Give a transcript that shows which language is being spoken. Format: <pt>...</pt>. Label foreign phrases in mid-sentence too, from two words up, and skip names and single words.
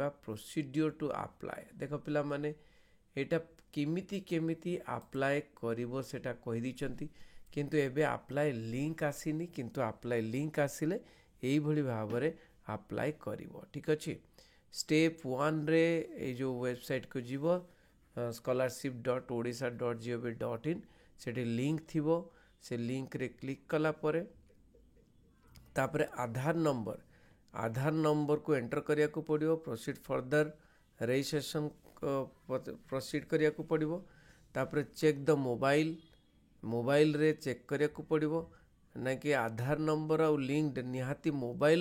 <en>procedure to apply,</en> <or>ଦେଖ ପିଲାମାନେ ଏଇଟା କେମିତି ଆପ୍ଲାଏ କରିବ ସେଟା କହିଦେଇଛନ୍ତି, କିନ୍ତୁ ଏବେ</or> <en>apply link</en> <or>ଆସିନି। କିନ୍ତୁ</or> <en>apply link</en> <or>ଆସିଲେ ଏଇଭଳି ଭାବରେ ଆପ୍ଲାଏ କରିବ, ଠିକ୍ ଅଛି। ଷ୍ଟେପ୍ 1ରେ ଏଇ ଯେଉଁ ୱେବସାଇଟ୍କୁ ଯିବ scholarship.odisha.gov.in, ସେଠି ଲିଙ୍କ୍ ଥିବ। ସେ ଲିଙ୍କ୍ରେ କ୍ଲିକ୍ କଲା ପରେ ତାପରେ ଆଧାର ନମ୍ବରକୁ ଏଣ୍ଟର କରିବାକୁ ପଡ଼ିବ।</or> <en>proceed further registration proceed</en> <or>କରିବାକୁ ପଡ଼ିବ। ତାପରେ</or> <en>check the</en> <or>ମୋବାଇଲରେ ଚେକ୍ କରିବାକୁ ପଡ଼ିବ, ନାକି ଆଧାର ନମ୍ବର ଆଉ ଲିଙ୍କ୍ ନିହାତି ମୋବାଇଲ।</or>